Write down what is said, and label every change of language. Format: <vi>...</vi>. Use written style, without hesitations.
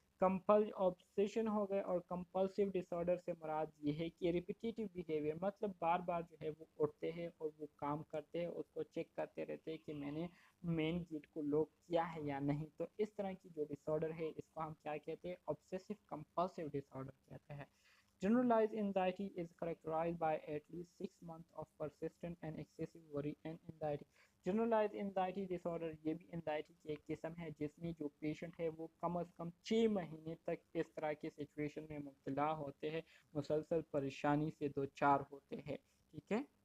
<ur>Obsession ہو گئے. اور compulsive ڈس order سے مراد یہ ہے کہ ریپیٹیٹیو بیہیویئر مطلب بار بار جو ہے وہ اٹھتے ہیں اور وہ کام کرتے ہیں, اس کو چیک کرتے رہتے ہیں کہ میں نے مین گیٹ کو لاک کیا ہے یا نہیں. تو اس طرح کی جو ڈس آرڈر ہے اس کو ہم کیا کہتے ہیں؟ obsessive compulsive disorder کہتے ہیں.</ur> <en>Generalized anxiety is characterized by at least 6 months of persistent and excessive worry and anxiety.</en> <ur>Generalise anxiety dish order یہ بھی انزائٹی کی ایک قسم ہے جس میں جو پیشنٹ ہے وہ کم از کم 6 مہینے تک اس طرح کی سچویشن میں مبتلا ہوتے ہیں, مسلسل پریشانی سے دو چار ہوتے ہیں. ٹھیک ہے.</ur>